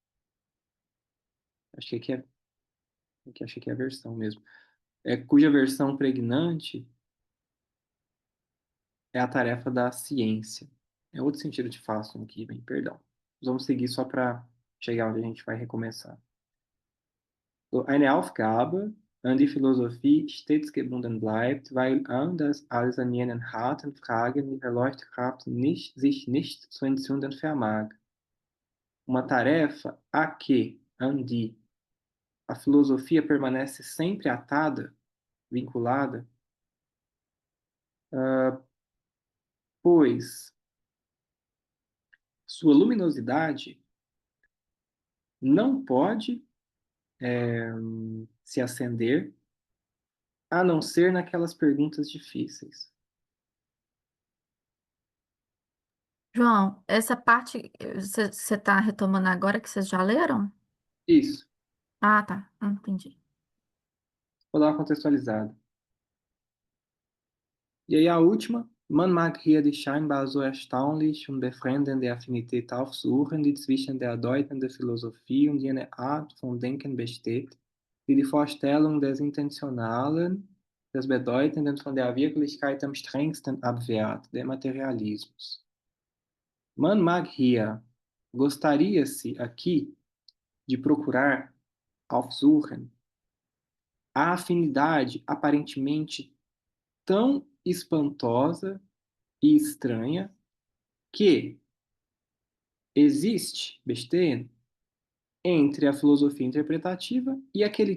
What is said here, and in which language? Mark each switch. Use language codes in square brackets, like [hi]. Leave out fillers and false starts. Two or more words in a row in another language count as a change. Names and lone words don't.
[pt] Achei que é, achei que é versão mesmo. Cuja versão pregnante é a tarefa da ciência. É outro sentido de façon aqui, bem, perdão. Vamos seguir só para chegar onde a gente vai recomeçar. [de] So, eine Aufgabe, an die Philosophie stets gebunden bleibt, weil anders als an jenen harten Fragen ihre Leuchtkraft sich nicht zu entzünden vermag. [pt] Uma tarefa a que, [de] an die, [pt] a filosofia permanece sempre atada, vinculada, pois sua luminosidade não pode se acender a não ser naquelas perguntas difíceis. João, essa parte você está retomando agora que vocês já leram? Isso. Ah, tá. Entendi. Vou dar uma contextualizada. E aí a última. [de] Man mag hier die scheinbar so erstaunlich und befremdende Affinität aufsuchen, die zwischen der deutenden Philosophie und jener Art von Denken besteht, die die Vorstellung des Intentionalen, des Bedeutenden von der Wirklichkeit am strengsten abwehrt, der Materialismus. Man mag hier, [pt] gostaria-se aqui de procurar, aufsuchen, a afinidade aparentemente tão espantosa e estranha que existe, bestehen, entre a filosofia interpretativa e aquele